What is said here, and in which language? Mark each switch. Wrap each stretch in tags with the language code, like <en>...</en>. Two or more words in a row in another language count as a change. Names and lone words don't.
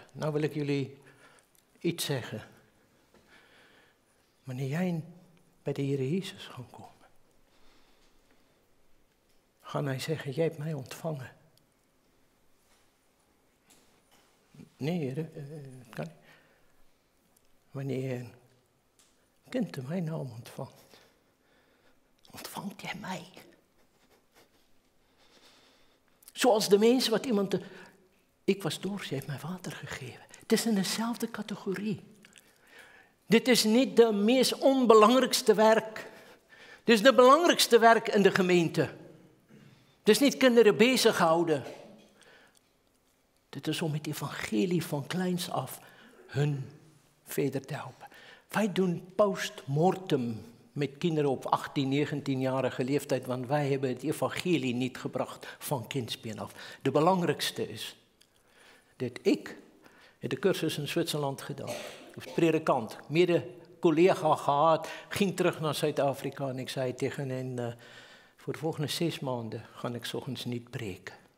<nl>Nou wil ik jullie iets zeggen. Wanneer jij bij de Heer Jezus gaat komen, gaan hij zeggen, jij hebt mij ontvangen. Nee, Heer, dat kan niet. Wanneer je een kind in mijn naam ontvangt,</nl> <af>ontvangt jy my. Soos die mense wat iemand, ek was dors, jy het my water gegee. Dit is in dieselfde kategorie. Dit is nie die mees onbelangrikste werk. Dit is die belangrikste werk in die gemeente. Dit is nie kinders besig houde. Dit is om met die evangelie van kleins af hun verder te help.</af> <nl>Wij doen postmortem met kinderen op 18, 19-jarige leeftijd, want wij hebben het evangelie niet gebracht van kindsbeen af. De belangrijkste is dat ik het de cursus in Zwitserland gedaan. Als predikant, mede-collega gehad, ging terug naar Zuid-Afrika en ik zei tegen hen, voor de volgende 6 maanden ga ik 's oggends niet preken.</nl>